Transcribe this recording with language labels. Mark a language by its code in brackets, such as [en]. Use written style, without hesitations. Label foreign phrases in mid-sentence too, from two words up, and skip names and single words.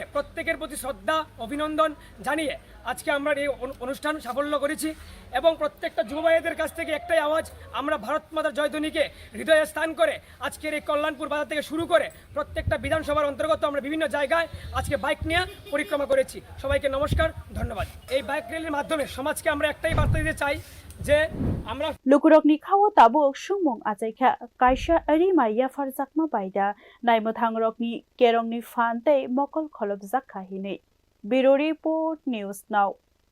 [bn] প্রত্যেকের প্রতি শ্রদ্ধা অভিনন্দন জানিয়ে আজকে আমরা এই অনুষ্ঠান সাফল্য করেছি এবং প্রত্যেকটা যুব ভাইদের কাছ থেকে একটাই আওয়াজ আমরা ভারত মাতার জয়ধ্বনিকে হৃদয়ে স্থান করে আজকের এই কল্যাণপুর বাজার থেকে শুরু করে প্রত্যেকটা বিধানসভার অন্তর্গত আমরা বিভিন্ন জায়গায় আজকে বাইক নিয়ে পরিক্রমা করেছি সবাইকে নমস্কার ধন্যবাদ এই [en] bike rally's [bn] মাধ্যমে সমাজকে আমরা একটাই বার্তা দিতে চাই যে আমরা [trp] lukurokni khawo tabuk sungmung achaikha kaisa ari maiya farjakma baida naimwthangrokni kerongni fan tei mokol kholobjak kha hinei [en] Bureau Report News Now